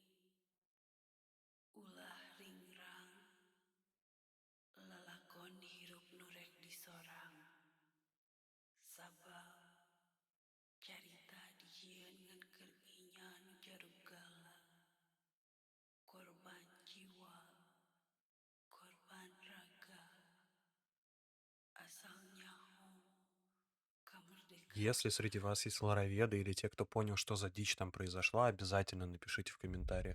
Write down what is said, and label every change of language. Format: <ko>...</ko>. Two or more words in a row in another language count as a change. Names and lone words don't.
<su>ulah ringrang, lalakon hirup nurek di sorang, sabab carita dijieun ngan kerginya nu jarugala, korban jiwa, korban raga, asal nyaho, kemerdekaan.</su> <ru>Если среди вас есть лороведы или те, кто понял, что за дичь там произошла, обязательно напишите в комментариях.</ru>